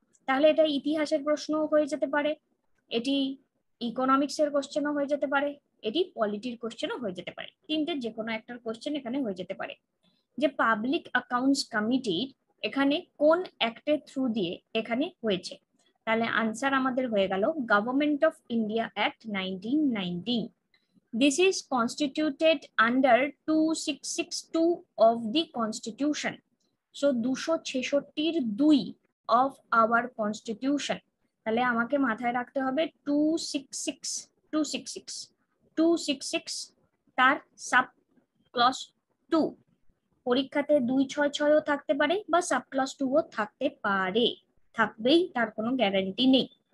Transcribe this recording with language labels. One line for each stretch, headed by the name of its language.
Bangla: তাহলে এটা ইতিহাসের প্রশ্ন হয়ে যেতে পারে, এটি ইকোনমিক্স এর কোশ্চেনও হয়ে যেতে পারে, এটি পলিটির কোশ্চেনও হয়ে যেতে পারে, তিনটের যে কোনো একটার কোশ্চেন এখানে হয়ে যেতে পারে। যে পাবলিক অ্যাকাউন্টস কমিটির এখানে কোন অ্যাক্টের থ্রু দিয়ে এখানে হয়েছে, তাহলে আনসার আমাদের হয়ে গেল government of India act 1919।
English: This is constituted under 2662 of the Constitution. So 266 of our Constitution.
Bangla: তাহলে আমাকে মাথায় রাখতে হবে 266 তার সাব ক্লজ 2। পরীক্ষাতে 266ও থাকতে পারে বা সাব ক্লজ 2ও থাকতে পারে, থাকবেই, তার কোনো গ্যারান্টি নেই।